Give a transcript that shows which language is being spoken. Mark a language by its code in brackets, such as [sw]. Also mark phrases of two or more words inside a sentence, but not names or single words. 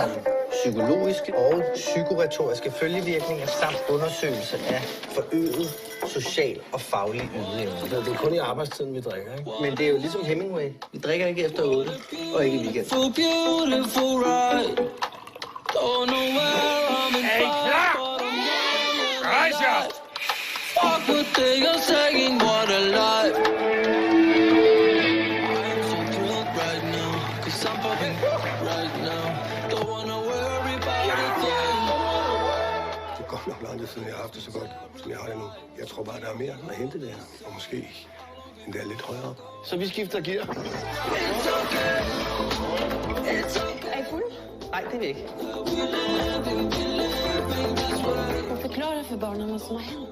[da] psykologiske og psykoretoriske følgevirkninger samt undersøgelse af forøget social og faglig ydeevne. Det er kun i arbejdstiden, vi drikker, ikke? Men det er jo ligesom Hemingway. Vi drikker ikke efter 8 og ikke i weekenden. Er I klar? Rejs jer! [en] Fuck what they are saying, what a lie. I'm so thrilled right now, 'cause I'm popping right now. Don't wanna worry about a thing. [da] Det er godt nok lang tid siden, jeg har haft det så godt, som jeg har det nu. Jeg tror bare, der er mere at hente der. Og måske endda lidt højere. Så vi skifter gear. Er I fulde? Nej, det er vi ikke. Forklar dig for børnene, hvad som har hent.